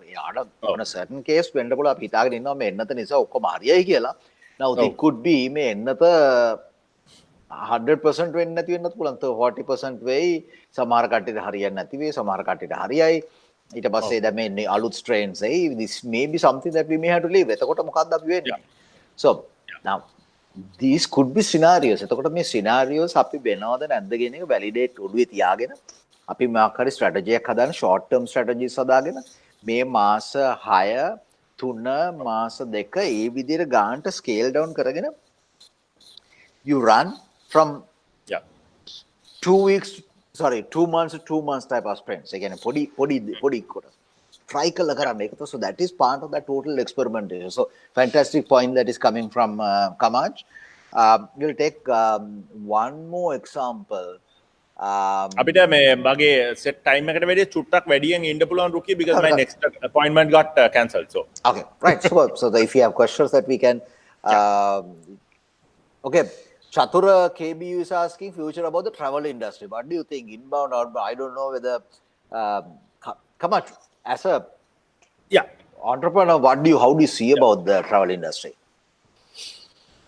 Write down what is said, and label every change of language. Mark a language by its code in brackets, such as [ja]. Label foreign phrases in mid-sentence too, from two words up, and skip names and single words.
[si] යාට [en] on a certain case [si] වෙන්න පුළුවන් අපි හිතාගෙන ඉන්නවා මේ එන්නත නිසා ඔක්කොම හරියයි කියලා. [en] Now it could be [si] මේ එන්නත 100% වෙන්නේ නැති වෙන්නත් පුළුවන්. 40% වෙයි. සමහර කට්ටියට හරියන්නේ නැති වෙයි. සමහර කට්ටියට හරියයි. ඊට පස්සේ දැන් මේ අලුත් strains එයි. [en] This may be something that we may have to live. [si] එතකොට මොකක්ද අපි වෙන්නේ? [en] So now these could be scenarios. [si] එතකොට මේ scenarios අපි වෙනවද නැද්ද කියන එක validate ඔළුවේ තියාගෙන අපි මොකක් හරි strategy එකක් හදාන [en] short term strategies [si] හදාගෙන මේ මාස 6 3 මාස 2 ඒ විදිහට ගානට [en] scale down [si] කරගෙන [en] you run from 2 months to 2 months type of sprints. [si] ඒ කියන්නේ පොඩි කොට try කළ කරන්න ඒක. [en] So that is part of that total experimentation. So fantastic point that is coming from Kamaj. We'll take one more example. [si] අපිට මේ මගේ [en] set time [si] එකට වැඩි චුට්ටක් වැඩියෙන් ඉන්න පුළුවන් රුකි [en] because my next appointment got cancelled. So okay, right. So if you have questions that we can okay, Chatura KBU is asking future about the travel industry. What do you think? Inbound, outbound? I don't know whether Kamaj, as a entrepreneur, how do you see about the travel industry?